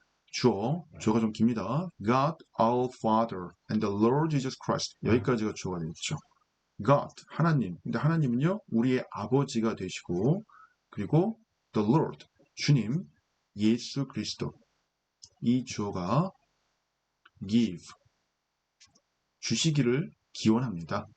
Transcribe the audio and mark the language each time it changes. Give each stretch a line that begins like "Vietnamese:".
Korean: 주어가 좀 깁니다.
English: God our Father and the Lord Jesus Christ.
Korean: 여기까지가 주어가 되겠죠. God, 하나님. 근데 하나님은요, 우리의 아버지가 되시고, 그리고 the Lord, 주님, 예수 그리스도. 이 주어가 give, 주시기를 기원합니다.